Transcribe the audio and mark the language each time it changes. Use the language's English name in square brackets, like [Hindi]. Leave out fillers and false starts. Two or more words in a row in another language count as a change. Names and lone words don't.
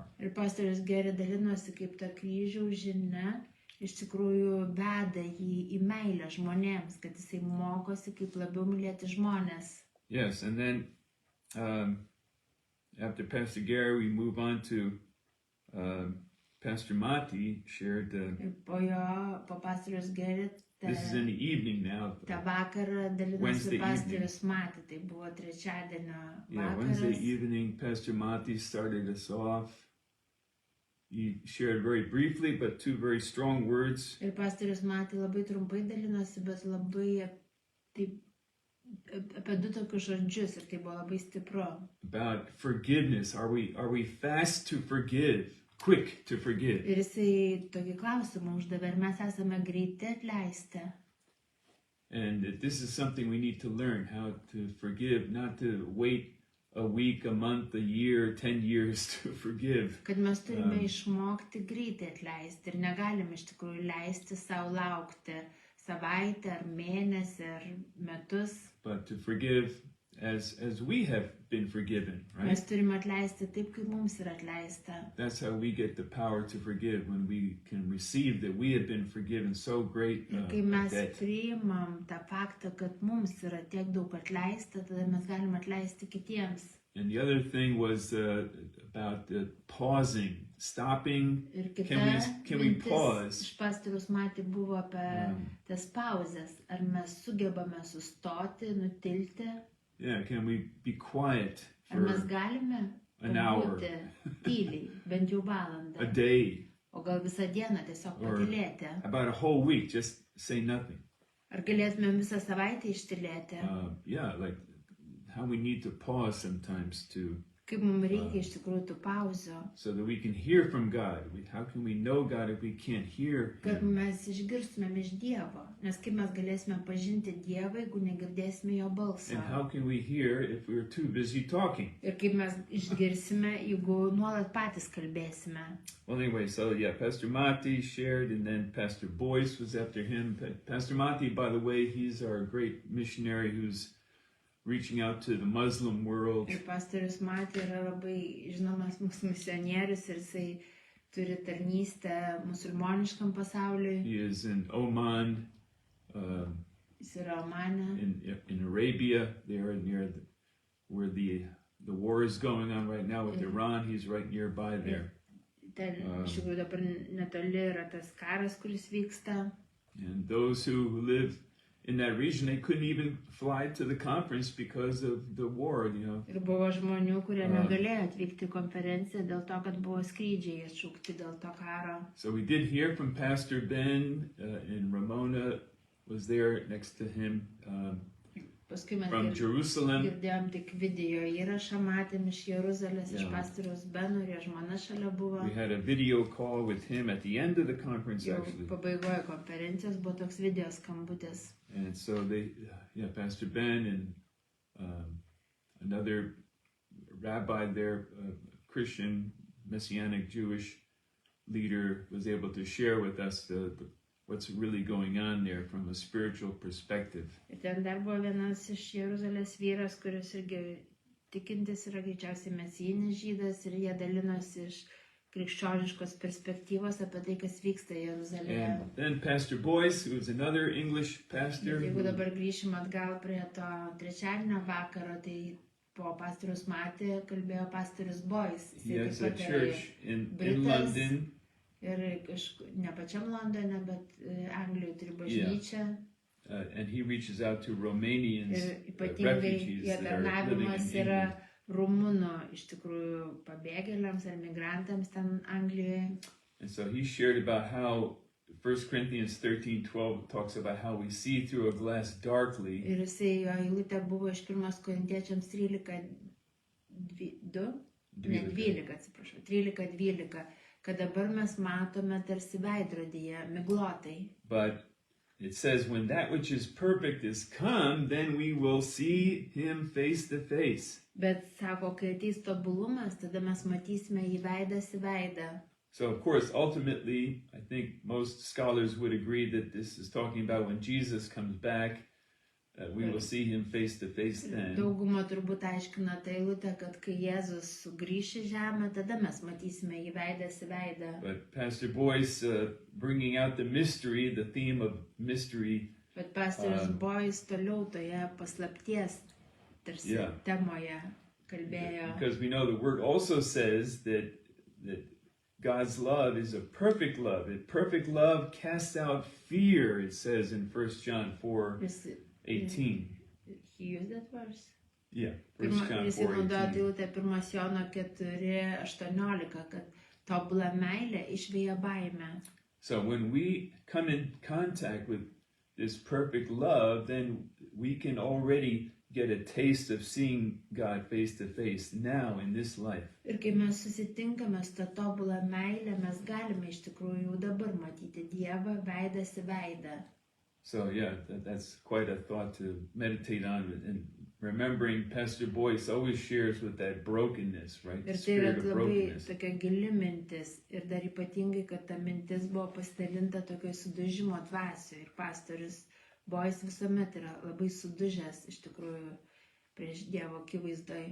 [Lithuanian] Ir pastorius Geri dalinosi, kaip ta kryžiaus žinia iš tikrųjų veda jį į meilę žmonėms, kad jisai mokosi, kaip labiau mylėti žmonės. [English] Yes, and then after Pastor Gary, we move on to Pastor Mati shared. [Lithuanian] Ir po pastorius Geri, [English] This is in the evening now. [Lithuanian] tą vakarą dalinosi [English] Wednesday [Lithuanian] pastorius Mati, tai buvo trečiadienio [English] Yeah, Wednesday [Lithuanian] vakaras. [English] evening, Pastor Mati started us off. He shared very briefly, but two very strong words. [Lithuanian] Ir pastorius Mati labai trumpai dalinosi, bet labai apie du tokius žodžius ir tai buvo labai stipru. [English] About forgiveness. Are we fast to forgive? Quick to forgive? [Lithuanian] Ir jisai tokį klausimą uždavė, ar mes esame greiti atleisti. [English] And that this is something we need to learn, how to forgive, not to wait a week, a month, a year, 10 years to forgive. [Lithuanian] Kad mes turime išmokti greitai atleisti ir negalim iš tikrųjų leisti savo laukti savaitę ar mėnesį ar metus. [English] But to forgive as we have been forgiven, right? [Lithuanian] Mes turime atleisti taip, kaip mums yra atleista. [English] That's how we get the power to forgive, when we can receive that we have been forgiven so great [Lithuanian] Ir kai mes [English] debt. [Lithuanian] priimam tą faktą, kad mums yra tiek daug atleista, tada mes galim atleisti kitiems. [English] And the other thing was about pausing, stopping. [Lithuanian] Ir kita [English] Can we [Lithuanian] mintis [English] pause? [Lithuanian] iš pastoriaus Mati buvo apie tas pauzes. Ar mes sugebame sustoti, nutilti? [English] Yeah, can we be quiet [Lithuanian] Ar mes [English] for [Lithuanian] galime [English] an hour, [Lithuanian] pabūti tyliai, bent jau valandą, [English] a day, [Lithuanian] o gal visą dieną tiesiog [English] Or- [Lithuanian] patylėti? [English] about a whole week, just say nothing? [Lithuanian] Ar galėtumėm visą savaitę ištylėti? [English] Yeah, like how we need to pause sometimes [Lithuanian] Kaip mums reikia iš tikrųjų tų pauzių, [English] so that we can hear from God. How can we know God if we can't hear [Lithuanian] kad [English] Him? [Lithuanian] mes išgirstumėm iš Dievo. Nes kaip mes galėsime pažinti Dievą, jeigu negirdėsime jo balsą? [English] And how can we hear if we're too busy talking? [Lithuanian] Ir kaip mes išgirsime, jeigu nuolat patys kalbėsime? [English] Well, anyway, so yeah, Pastor Mati shared, and then Pastor Boyce was after him. Pastor Mati, by the way, he's our great missionary who's reaching out to the Muslim world. [Lithuanian] Ir pastorius Mati yra labai žinomas mūsų misionierius ir jisai turi tarnystę musulmoniškam pasauliui. [English] He is in Oman, [Lithuanian] Jis yra Omane. [English] in Arabia, there near where the war is going on right now with Iran. He's right nearby there. [Lithuanian] Ten iš tikrųjų dabar netoli yra tas karas, kuris vyksta. [English] And those who live in that region, they couldn't even fly to the conference because of the war, [Lithuanian] Ir buvo žmonių, kurie negalėjo atvykti į konferenciją dėl to, kad buvo skrydžiai atšaukti dėl to karo. [English] So we did hear from Pastor Ben, and Ramona was there next to him [Lithuanian] Paskui mes [English] from Jerusalem. [Lithuanian] girdėjom tik video įrašą, matėm iš Jeruzalės, iš [English] Yeah. [Lithuanian] pastoriaus Beno ir jo žmona šalia buvo. [English] We had a video call with him at the end of the conference, [Lithuanian] Jau [English] actually. [Lithuanian] pabaigoje konferencijos buvo toks video skambutis. [English] And so Pastor Ben and another rabbi there, Christian, Messianic Jewish leader, was able to share with us what's really going on there from a spiritual perspective. [Lithuanian] Ir ten dar buvo vienas iš Jeruzalės vyras, kuris irgi tikintis yra greičiausiai mesijinis žydas ir jie dalinosi iš krikščioniškos perspektyvos apie tai, kas vyksta Jeruzalėje. [English] And then Pastor Boyce, who is another English pastor, [Lithuanian] Jeigu dabar grįšim atgal prie to trečiadienio vakaro, tai po pastorius Matė kalbėjo pastorius Boyce. [English] he has a [Lithuanian] Jisai taip pat [English] church in [Lithuanian] Britas. [English] London. [Lithuanian] ir ne pačiam Londone, bet Anglijoje turi bažnyčią. [English] And he reaches out to Romanians, [Lithuanian] Ir ypatingai [English] refugees [Lithuanian] jo [English] that are living [Lithuanian] tarnavimas [English] in [Lithuanian] yra [English] England. [Lithuanian] rumunų iš tikrųjų pabėgėliams ar migrantams ten Anglijoje. [English] And so he shared about how 1 Corinthians 13:12 talks about how we see through a glass darkly. [Lithuanian] Ir jisai, jo eilutė buvo iš 1 Korintiečiams 13, 2, ne 12, atsiprašau, 13-12, kad dabar mes matome tarsi veidrodyje, miglotai. [English] But it says, when that which is perfect is come, then we will see him face to face. [Lithuanian] Bet sako, kai ateis tobulumas, tada mes matysime jį veidas į veidą. [English] So, of course, ultimately, I think most scholars would agree that this is talking about when Jesus comes back, we will see him face to face then. [Lithuanian] Dauguma turbūt aiškina tą eilutę, kad kai Jėzus sugrįš į žemę, tada mes matysime jį veidas į veidą. [English] But Pastor Boyce, bringing out the mystery, the theme of mystery. [Lithuanian] Bet pastorius Boyce toliau toje paslapties tarsi temoje kalbėjo. [English] Because we know the word also says that God's love is a perfect love. A perfect love casts out fear, it says in 1 John 4:18. He used that verse? Yeah, 1 John 4:18. [Lithuanian] Jis naudoja eilutę 1 Jono 4:18, kad tobula meilė išvėja baimę. [English] So when we come in contact with this perfect love, then we can already get a taste of seeing God face to face now in this life. [Lithuanian] Ir kai mes susitinkame su ta tobula meilė, mes galime iš tikrųjų jau dabar matyti Dievą veidas į veidą. [English] So yeah, that's quite a thought to meditate on, and remembering Pastor Boyce always shares with that brokenness, right? [Lithuanian] Ir tai yra labai tokia gili mintis, ir dar ypatingai, kad ta mintis buvo pasidalinta tokio sudužimo dvasioje, ir pastorius Boyce visuomet yra labai sudužęs iš tikrųjų prieš Dievo akivaizdoje.